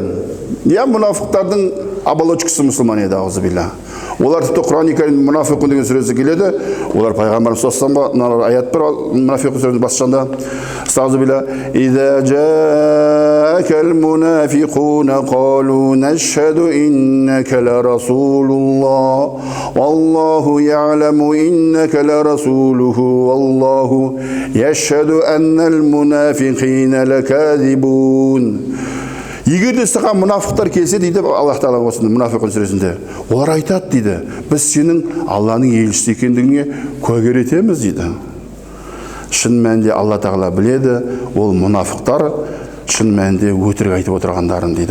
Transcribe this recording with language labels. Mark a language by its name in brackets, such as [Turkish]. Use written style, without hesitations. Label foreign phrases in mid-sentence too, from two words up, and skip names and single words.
[Kazakh] Мұнафықтардың оболочкасы мұсылман еді, аузубилля. Олар тіпті Құран-ы Кәрім Мұнафиқун деген сүресі келеді. Олар пайғамбарымыз [Arabic] صلى الله عليه وسلم [Kazakh] аят бар, Мұнафиқун сүресінің басында. [Arabic] أستغفر الله. إذا جاءك المنافقون قالوا نشهد إنك لرسول الله والله يعلم إنك لرسوله والله يشهد إن المنافقين لكاذبون. [Kazakh] Егер де саған мұнафықтар келсе дейді Аллах Тағала осында Мұнафиқун сүресінде, олар айтады дейді, біз сенің Алланың елшісі екендігіңе куәгер етеміз дейді. шын мәнінде Алла тағала біледі, ол мұнафықтар шын мәнінде өтірік айтып отырғандарын дейді.